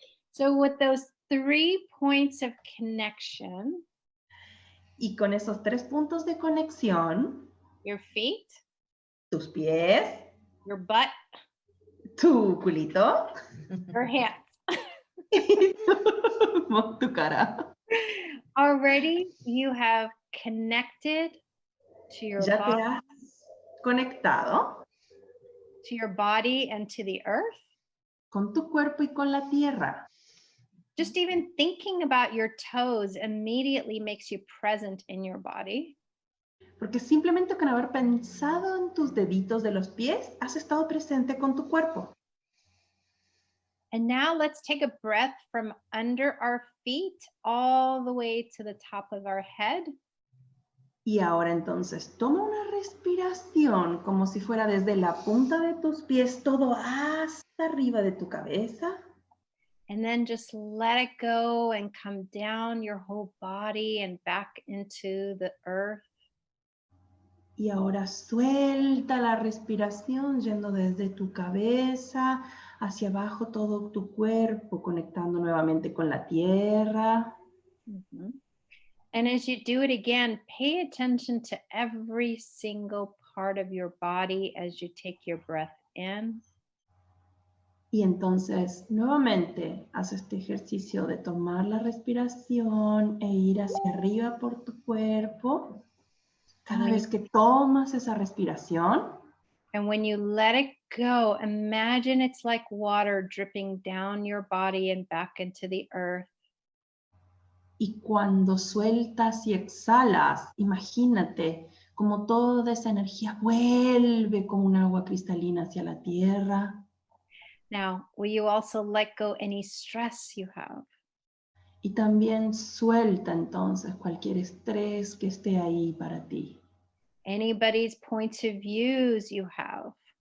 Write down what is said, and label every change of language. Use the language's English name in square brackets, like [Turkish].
[English] So with those 3 points of connection, [Spanish] Y con esos 3 puntos de conexión, [English] your feet, [Spanish] tus pies, [English] your butt, [Spanish] tu culito, [English] your hands, [Spanish] y tu cara. [English] already you have connected to your [Spanish] Ya te [English] body, [Spanish] has conectado [English] to your body and to the earth. [Spanish] con tu cuerpo y con la tierra. [English] Just even thinking about your toes immediately makes you present in your body. [Spanish] Porque simplemente con haber pensado en tus deditos de los pies, has estado presente con tu cuerpo. [English] And now let's take a breath from under our feet all the way to the top of our head. [Spanish] Y ahora entonces toma una respiración como si fuera desde la punta de tus pies todo hasta arriba de tu cabeza. [English] And then just let it go and come down your whole body and back into the earth. [Spanish] Y ahora suelta la respiración yendo desde tu cabeza hacia abajo todo tu cuerpo, conectando nuevamente con la tierra. [English] And as you do it again, pay attention to every single part of your body as you take your breath in. [Spanish] Y entonces nuevamente haz este ejercicio de tomar la respiración e ir hacia arriba por tu cuerpo. Cada vez que tomas esa respiración. [English] And when you let it go, imagine it's like water dripping down your body and back into the earth. [Spanish] Y cuando sueltas y exhalas, imagínate como toda esa energía vuelve como un agua cristalina hacia la tierra. [English] Now, will you also let go any stress you have? [Spanish] Y también suelta entonces cualquier estrés que esté ahí para ti. [English] Anybody's points of views you have.